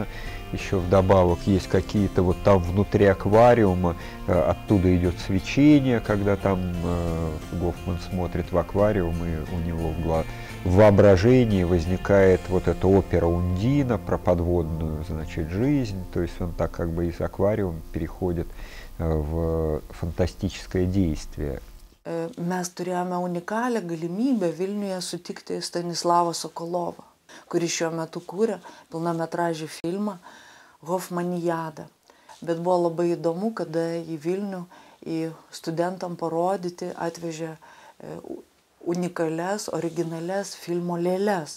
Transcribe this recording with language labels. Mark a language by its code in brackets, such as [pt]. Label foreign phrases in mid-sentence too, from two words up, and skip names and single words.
[ru] Еще вдобавок есть какие-то вот там внутри аквариума, оттуда идет свечение, когда там Гофман смотрит в аквариум, и у него в воображении возникает вот эта опера Ундина про подводную, значит, жизнь. То есть он так как бы из аквариума переходит в фантастическое действие. [lt] Mes turėjome unikalią galimybę Vilniuje sutikti Stanislavą Sokolovą, kuris šiuo metu kūrė pilnametražį filmą Hofmanijadą. Bet buvo labai įdomu, kada į Vilnių į studentam parodyti atvežė unikalias, originalias filmo lėles.